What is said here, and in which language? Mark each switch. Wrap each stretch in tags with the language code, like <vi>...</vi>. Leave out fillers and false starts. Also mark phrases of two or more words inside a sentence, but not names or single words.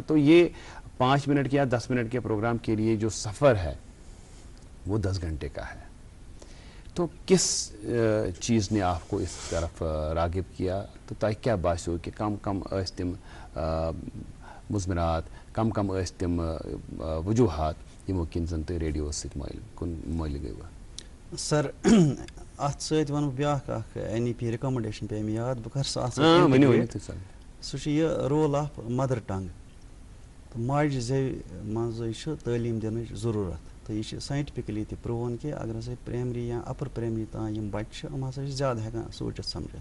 <ur>تو یہ 5 منٹ یا 10 منٹ کے پروگرام کے لیے جو سفر ہے وہ 10 گھنٹے کا ہے. تو کس چیز نے آپ کو اس طرف راغب کیا؟ تو تاکہ کیا باعث ہو کہ</ur> <ks>کم تم مضمرات، کم تم وجوہات یمو کن زن تھی ریڈیو مائل گئی؟ سر ات ست ون بیاکھ اخ NEP رِکمنڈیشن پے مےٚ یاد، بہٕ کَرٕ سُہ چھُ یہِ</ks> <en>role of mother tongue.</en> <ks>تہٕ ماجہِ زٮ۪وِ منٛزٕے چھُ تعلیٖم دِنٕچ ضروٗرت. تہٕ یہِ چھِ ساینٹِفِکلی تہِ پرٛوٗون کہِ اگر ہسا پرٛایمری یا اَپر پرٛایمری تام یِم بَچہِ چھِ یِم ہسا چھِ زیادٕ ہٮ۪کان سوٗنٛچِتھ سَمجِتھ.</ks>